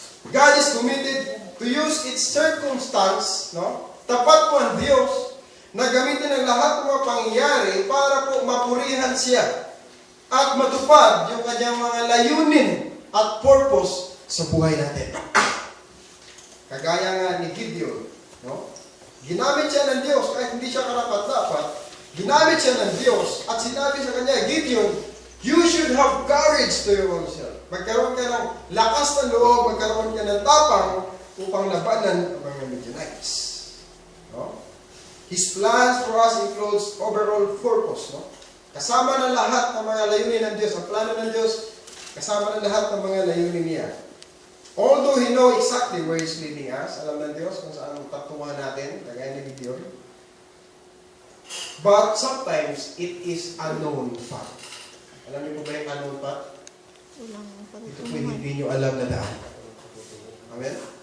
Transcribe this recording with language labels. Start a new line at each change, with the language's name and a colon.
English: God is committed to use its circumstance, no?
Filipino: Tapat po ang Diyos na gamitin ang lahat ng mga pangyayari para po mapurihan siya at matupad yung kanyang mga layunin at purpose sa buhay natin. Kagaya nga ni Gideon, no? Ginamit siya ng Diyos kahit hindi siya karapat-dapat. Ginamit siya ng Diyos at sinabi sa kanya, Gideon,
English: you should have courage to your own self.
Filipino: Magkaroon ka ng lakas ng loob, magkaroon ka ng tapang upang labanan ang mga Midianites. No?
English: His plans for us includes overall purpose. No?
Filipino: Kasama na lahat ng mga layunin ng Diyos. Ang plano ng Diyos, kasama na lahat ng mga layunin niya.
English: Although He knows exactly where He's leading us,
Filipino: alam ng Diyos kung saan tatungan natin, kagaya ni Gideon.
English: But sometimes, it is unknown fact.
Filipino: Alam niyo po ba yung unknown fact? Ito po hindi niyo alam na daan. Amen?